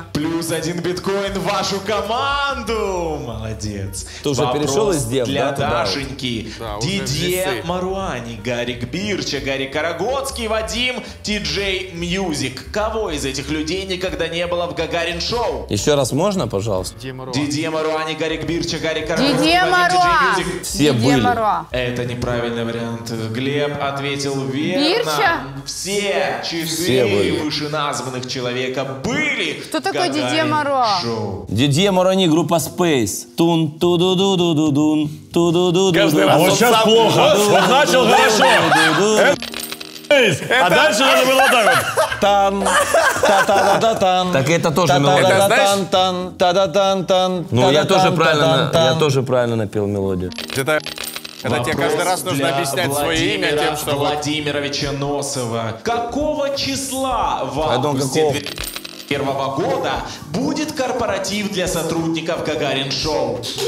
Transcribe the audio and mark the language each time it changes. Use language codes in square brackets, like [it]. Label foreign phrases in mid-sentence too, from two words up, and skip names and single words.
[ru] Плюс 1 биткоин в вашу команду. Молодец. Ты уже Вопрос перешел из дев, для да, туда? Дашеньки. Да, уже Дидье весы. Маруани, Гарик Бирча, Гарик Карагодский, Вадим, Ти-Джей Мьюзик. Кого из этих людей никогда не было в Гагарин Шоу? Еще раз можно, пожалуйста? Дидье Маруани, Гарик Бирча, Гарик Карагодский, Дидье Вадим, Маруа. Ти-Джей Мьюзик. Все Дидье были. Маруа. Это неправильный вариант. Глеб ответил верно. Бирча? Все Все 4 были. вышеназванных человека были. Кто в такой Дидье Гагарин Маруа? Шоу. Дидье Маруани, группа Space. Тун ту ду ду ду ду дун ту ду ду ду. Каждый раз Вот он сейчас сам- плохо. Вот начал хорошо. Остановись! А дальше надо было вот так вот. Тан, та-та-та-та-тан. Так это тоже мелодия. Это знаешь? Тан, та-да-тан-тан. Ну, я тоже правильно напел мелодию. Это когда тебе каждый раз нужно для объяснять свое имя Владимира тем, что... Владимировича Носова. Какого числа в Пардон, августе какого? 2001 года будет корпоратив для сотрудников Гагарин-шоу?